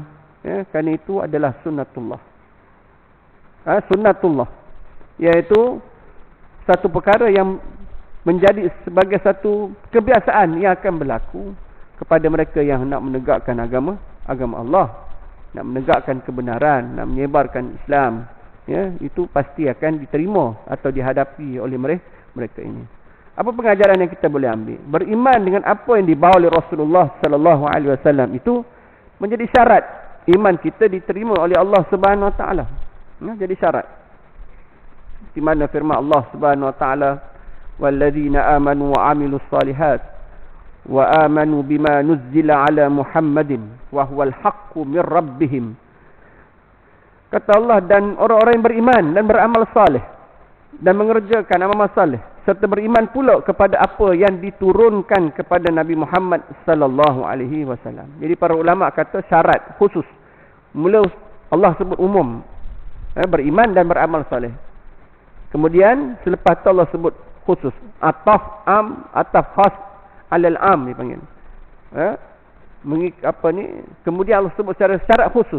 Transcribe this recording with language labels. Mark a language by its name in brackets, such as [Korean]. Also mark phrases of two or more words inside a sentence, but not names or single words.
[Malay] Ya, kerana itu adalah sunnatullah. Sunnatullah, iaitu satu perkara yang menjadi sebagai satu kebiasaan yang akan berlaku kepada mereka yang nak menegakkan agama Allah, nak menegakkan kebenaran, nak menyebarkan Islam. Ya, itu pasti akan diterima atau dihadapi oleh mereka ini. Apa pengajaran yang kita boleh ambil? Beriman dengan apa yang dibawa oleh Rasulullah [Arabic] صلى الله عليه وسلم [Malay] itu menjadi syarat iman kita diterima oleh Allah [Arabic] سبحانه وتعالى. [Malay] Jadi syarat. Di mana firman Allah [Arabic] سبحانه وتعالى, "والذين آمنوا وعملوا الصالحات وآمنوا بما نزل على محمد وهو الحق من ربهم." [Malay] Kata Allah, dan orang-orang yang beriman dan beramal saleh dan mengerjakan amal saleh serta beriman pula kepada apa yang diturunkan kepada Nabi Muhammad [Arabic] صلى الله عليه وسلم. [Malay] Jadi para ulama kata syarat khusus. Mula Allah sebut umum, beriman dan beramal saleh. Kemudian selepas tu Allah sebut khusus, [Arabic] عطف عام, عطف خاص على عام [Malay] dipanggil. Kemudian Allah sebut secara syarat khusus.